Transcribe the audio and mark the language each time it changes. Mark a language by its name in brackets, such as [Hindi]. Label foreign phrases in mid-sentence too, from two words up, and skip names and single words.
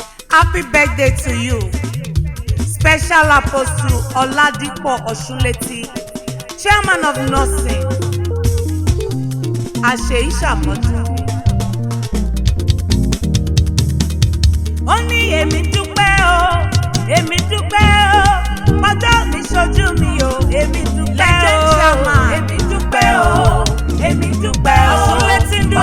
[English] Happy birthday to you, Special Apostle Oladipo Osunleti, Chairman of Nursing. [Yoruba] Àṣeyí ṣàmọ́dún. Ó ní èmi dúpẹ́ o, èmi dúpẹ́ o, ọjọ́ mi ṣojú mi o, èmi dúpẹ́ o, [English] Legend chairman. [Yoruba] èmi dúpẹ́ o, èmi dúpẹ́ o, Osunleti ń dúpẹ́.